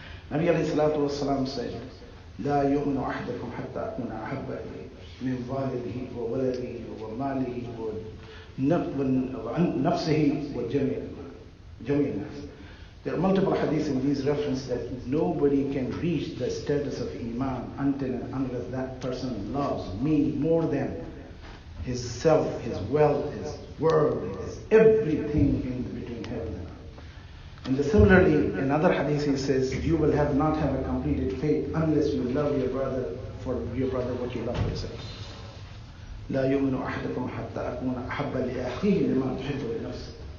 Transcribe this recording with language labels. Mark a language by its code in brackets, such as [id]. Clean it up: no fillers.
[en] Nabi alayhi salatu wasalam said, [ar] لا يؤمن أحدكم حتى أكون أحب من والده وولده وماله ونفسه وجميع الناس. [en] There are multiple hadiths in these references that nobody can reach the status of Iman unless that person loves me more than his self, his wealth, his world, his everything in between heaven and earth. And similarly, in other hadith he says, you will not have a completed faith unless you love your brother what you love for yourself. [ar] لا يؤمن أحدكم حتى أكون أحب لأخيه لما تحب لنفسه.